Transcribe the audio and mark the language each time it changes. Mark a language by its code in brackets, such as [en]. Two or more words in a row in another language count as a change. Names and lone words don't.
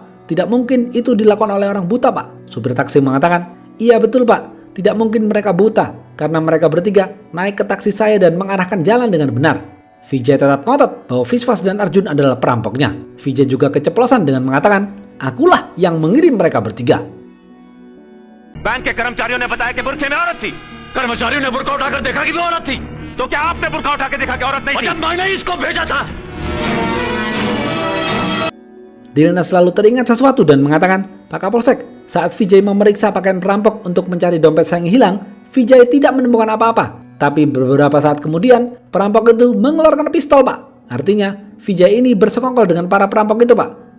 [id] Tidak mungkin itu dilakukan oleh orang buta Pak. Supir taksi mengatakan, iya betul Pak. Tidak mungkin mereka buta. Karena mereka bertiga naik ke taksi saya dan mengarahkan jalan dengan benar. Vijay tetap ngotot bahwa Viswas dan Arjun adalah perampoknya. Vijay juga keceplosan dengan mengatakan, akulah yang mengirim mereka bertiga. [hi] बैंक के कर्मचारियों ने बताया कि बुरखे में औरत थी। कर्मचारियों ने बुरखा उठाकर देखा कि वो औरत थी। तो क्या आपने बुरखा उठा के देखा कि औरत नहीं थी? मैंने इसको भेजा था। [id] Dilnas selalu teringat sesuatu dan mengatakan, Pak Kapolsek, saat Vijay memeriksa pakaian perampok untuk mencari dompet saya yang hilang, Vijay tidak menemukan apa-apa. Tapi beberapa saat kemudian, perampok itu mengeluarkan pistol Pak. Artinya, Vijay ini bersekongkol dengan para perampok itu Pak.